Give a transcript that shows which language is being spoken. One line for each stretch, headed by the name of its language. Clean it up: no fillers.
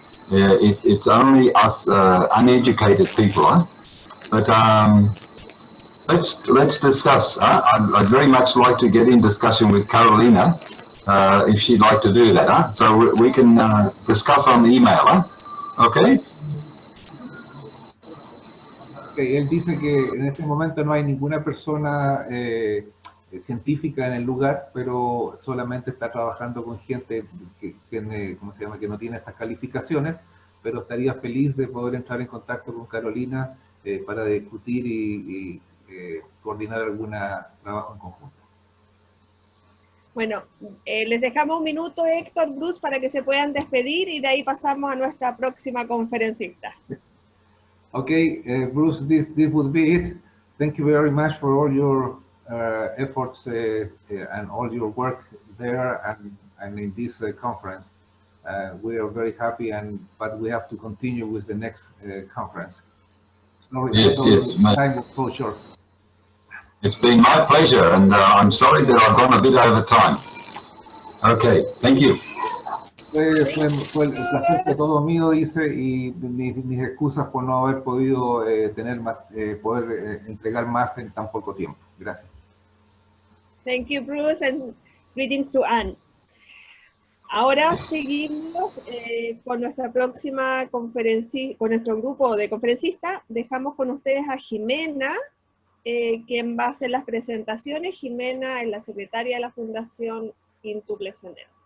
English: It's only us uneducated people. Huh? But let's discuss. I'd very much like to get in discussion with Carolina if she'd like to do that. Huh? So we can discuss on the email. Huh? Okay.
Spanish: Okay, él dice que en este momento no hay ninguna persona científica en el lugar, pero solamente está trabajando con gente ¿cómo se llama?, que no tiene estas calificaciones, pero estaría feliz de poder entrar en contacto con Carolina para discutir y coordinar algún trabajo en conjunto. Bueno, les dejamos un minuto, Héctor, Bruce, para que se puedan despedir y de ahí pasamos a nuestra próxima conferencista.
English: Okay, Bruce, this would be it. Thank you very much for all your efforts and all your work there and in this conference. We are very happy, but we have to continue with the next conference. Sorry, yes, time was so short. It's been my pleasure, and I'm sorry that I've gone a bit over time. Okay, thank you.
Spanish: Fue el placer fue todo mío, dice, y mis excusas por no haber podido poder entregar más en tan poco tiempo. Gracias.
English: Thank you, Bruce, and greetings to Anne.
Spanish: Ahora seguimos con nuestra próxima conferencia, con nuestro grupo de conferencistas. Dejamos con ustedes a Jimena, quien va a hacer las presentaciones. Jimena es la secretaria de la Fundación Quíntuple Sendero.